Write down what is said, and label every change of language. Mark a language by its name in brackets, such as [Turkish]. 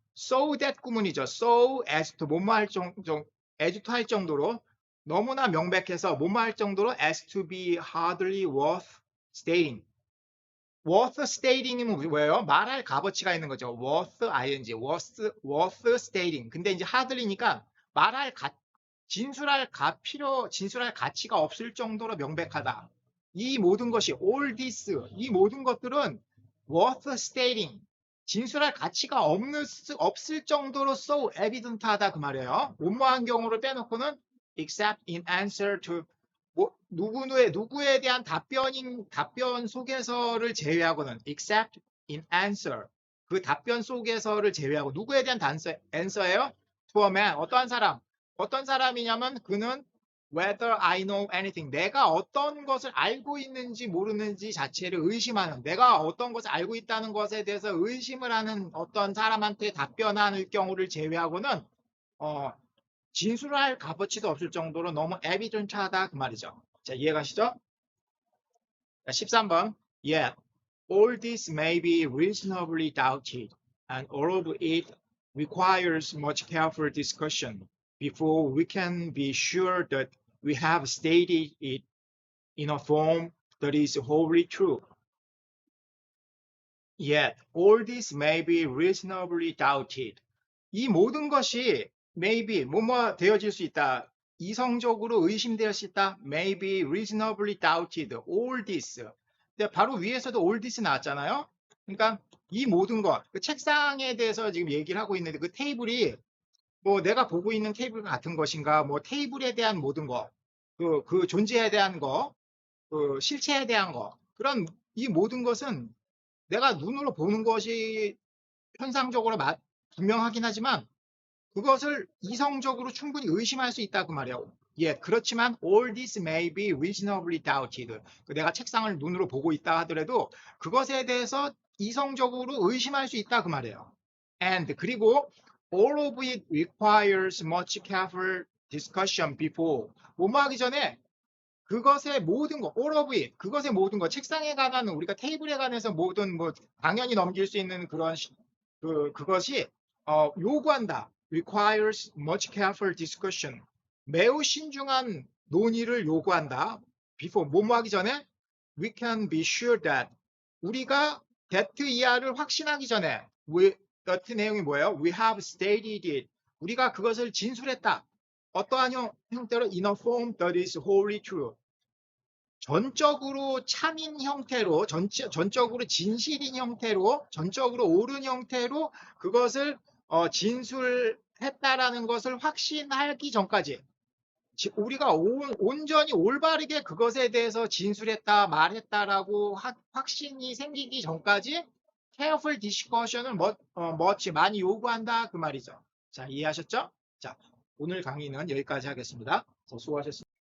[English] So that [Korean] 구문이죠. [English] So as to [Korean] 뭐뭐 할 정도, [English] as to [Korean] 할 정도로 너무나 명백해서 뭐뭐 할 정도로 [English] as to be hardly worth stating. worth stating [Korean] 이면 뭐예요? 말할 값어치가 있는 거죠. [English] worth ing, worth stating. [Korean] 근데 이제 hardly니까 말할 진술할 가치가 없을 정도로 명백하다. 이 모든 것이 [English] all this, [Korean] 이 모든 것들은 [English] worth stating, [Korean] 진술할 가치가 없을 정도로 [English] so evident [Korean] 하다 그 말이에요. 뭐뭐한 경우를 빼놓고는 [English] except in answer to [Korean] 누구에 대한 답변 속에서를 제외하고는 [English] except in answer, [Korean] 그 답변 속에서를 제외하고 누구에 대한 answer예요? [English] to a man, [Korean] 어떤 사람이냐면 그는 [English] whether I know anything, [Korean] 내가 어떤 것을 알고 있는지 모르는지 자체를 의심하는, 내가 어떤 것을 알고 있다는 것에 대해서 의심을 하는 어떤 사람한테 답변하는 경우를 제외하고는 진술할 값어치도 없을 정도로 너무 에비던트하다 그 말이죠. 자, 이해가시죠? 자, 13번. [English] Yet all this may be reasonably doubted, and all of it requires much careful discussion before we can be sure that we have stated it in a form that is wholly true. Yet all this may be reasonably doubted. [Korean] 이 모든 것이 maybe 뭐뭐 되어질 수 있다. 이성적으로 의심될 수 있다. [English] may be reasonably doubted. all this. [Korean] 근데 바로 위에서도 all this 나왔잖아요. 그러니까 이 모든 것, 그 책상에 대해서 지금 얘기를 하고 있는데 그 테이블이 뭐 내가 보고 있는 테이블과 같은 것인가, 뭐 테이블에 대한 모든 것, 그 존재에 대한 것, 그 실체에 대한 것, 그런 이 모든 것은 내가 눈으로 보는 것이 현상적으로 분명하긴 하지만 그것을 이성적으로 충분히 의심할 수 있다 그 말이에요. 예, 그렇지만 [English] all this may be reasonably doubted. [Korean] 내가 책상을 눈으로 보고 있다 하더라도 그것에 대해서 이성적으로 의심할 수 있다 그 말이에요. [English] And [Korean] 그리고 [English] all of it requires much careful discussion before. [Korean] 뭐뭐 하기 전에 그것의 모든 것, [English] all of it, [Korean] 그것의 모든 것, 책상에 관한 우리가 테이블에 관해서 모든 뭐 당연히 넘길 수 있는 그런 그것이 요구한다. [English] requires much careful discussion. [Korean] 매우 신중한 논의를 요구한다. before 뭐뭐 하기 전에 [English] we can be sure that [Korean] 우리가 that 이하를 확신하기 전에 that 내용이 뭐예요? [English] we have stated it. [Korean] 우리가 그것을 진술했다. 어떠한 형태로 [English] in a form that is wholly true. [Korean] 전적으로 참인 형태로, 전적으로 진실인 형태로, 전적으로 옳은 형태로 그것을 진술했다라는 것을 확신하기 전까지 우리가 온전히 올바르게 그것에 대해서 진술했다, 말했다라고 확신이 생기기 전까지 [English] careful discussion [Korean] 을 많이 요구한다 그 말이죠. 자, 이해하셨죠? 자, 오늘 강의는 여기까지 하겠습니다. 수고하셨습니다.